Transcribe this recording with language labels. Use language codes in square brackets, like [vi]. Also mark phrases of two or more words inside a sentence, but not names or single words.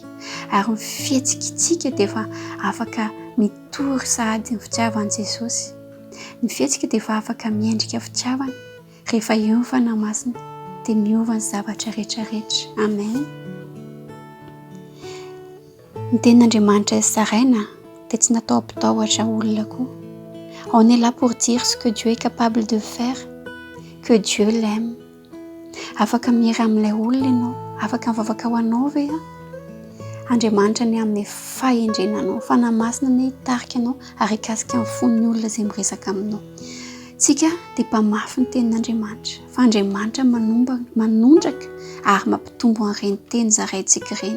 [mg] Ary ny fihetsikitsika dia efa afaka mitory sahady ny fitiavan'i Jesosy. Ny fihetsika dia efa afaka miendrika fitiavana. Rehefa eo ny fanahy masina dia miova ny zavatra rehetrarehetra. Amen. Ny tenin'Andriamanitra saraina dia tsy natao ampitahotra olona koa. [fr] On est là pour dire ce que Dieu est capable de faire, que Dieu l'aime. [mg] Afaka mihery amin'ilay olona ianao, afaka mivavaka ho anao ve Andriamanitra ny amin'ny fahendrenanao, fanahy masina ny hitarika anao ary hikasika amin'ny fon'ny olona izay miresaka aminao. Tsika dia mpamafy ny tenin'Andriamanitra, fa Andriamanitra manondraka ary mampitombo an'ireny teny zaraintsika ireny.